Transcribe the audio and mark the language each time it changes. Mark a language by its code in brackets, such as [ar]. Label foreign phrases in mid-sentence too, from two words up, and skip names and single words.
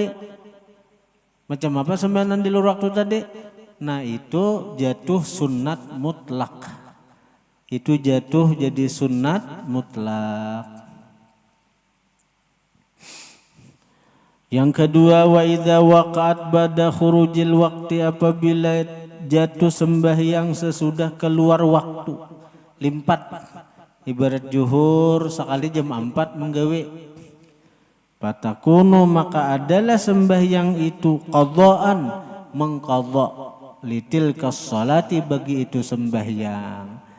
[id] Macam apa sembahyang di luar waktu tadi? Nah itu jatuh sunnat mutlak. Itu jatuh jadi sunnat mutlak. Yang kedua, [ar] وإذا وقعت بعد خروج الوقت, [id] apabila jatuh sembahyang sesudah keluar waktu. [bjn] Limpat. Ibarat zuhur sekali jam 4 menggawe. [id] Fatakunu, maka adalah sembahyang itu qadhaan, mengqadha, [ar] لتلك الصلاة, [id] bagi itu sembahyang.